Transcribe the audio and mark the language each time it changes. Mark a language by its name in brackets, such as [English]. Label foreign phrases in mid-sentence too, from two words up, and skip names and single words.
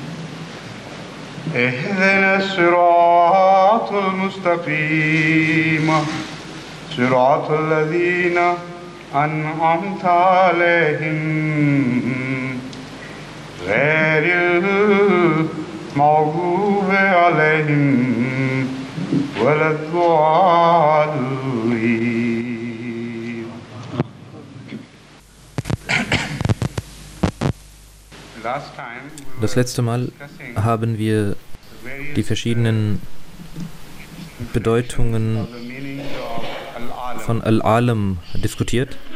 [Arabic] اهدنا الصراط المستقيم صراط الذين أنعمت عليهم غير المغضوب عليهم ولا الضالين. [German] Das letzte Mal haben wir die verschiedenen Bedeutungen von Al-Alam diskutiert.